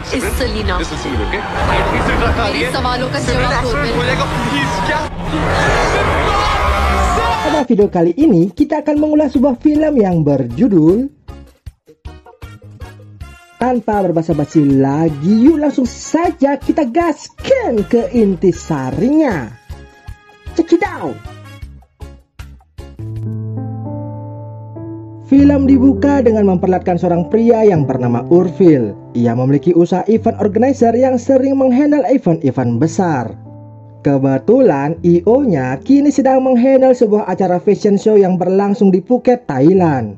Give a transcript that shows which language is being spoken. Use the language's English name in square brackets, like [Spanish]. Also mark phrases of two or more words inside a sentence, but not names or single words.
[Hindi] सेलिना, मेरे सवालों का जवाब दो उर्फिल। [Indonesian] Pada video kali ini kita akan mengulas sebuah film yang berjudul Tanpa berbasa-basi lagi, yuk langsung saja kita gaskan ke intisarinya. [English] Check it out. [Indonesian] Film dibuka dengan memperlihatkan seorang pria yang bernama Urfil. Ia memiliki usaha [English] event organizer [Indonesian] yang sering menghandle event-event besar. Kebetulan IO-nya kini sedang menghandle sebuah acara [English] fashion show [Indonesian] yang berlangsung di Phuket, Thailand.